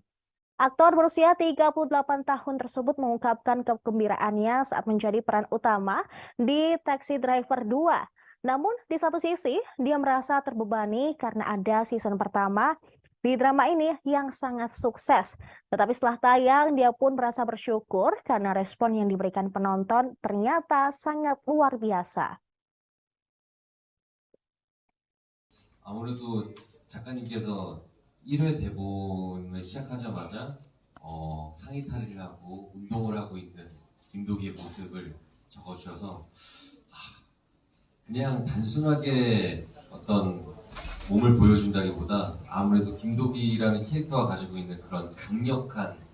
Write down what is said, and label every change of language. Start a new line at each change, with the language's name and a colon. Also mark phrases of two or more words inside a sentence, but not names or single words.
Indonesian: Aktor berusia 38 tahun tersebut mengungkapkan kegembiraannya saat menjadi peran utama di Taxi Driver 2. Namun di satu sisi, dia merasa terbebani karena ada season pertama di drama ini yang sangat sukses. Tetapi setelah tayang, dia pun merasa bersyukur karena respon yang diberikan penonton ternyata sangat luar biasa.
Korean: 아무래도 작가님께서 1회 대본을 시작하자마자 상의 탈의를 하고 운동을 하고 있는 김도기의 모습을 적어주셔서 그냥 단순하게 어떤 몸을 보여준다기보다 아무래도 김도기라는 캐릭터가 가지고 있는 그런 강력한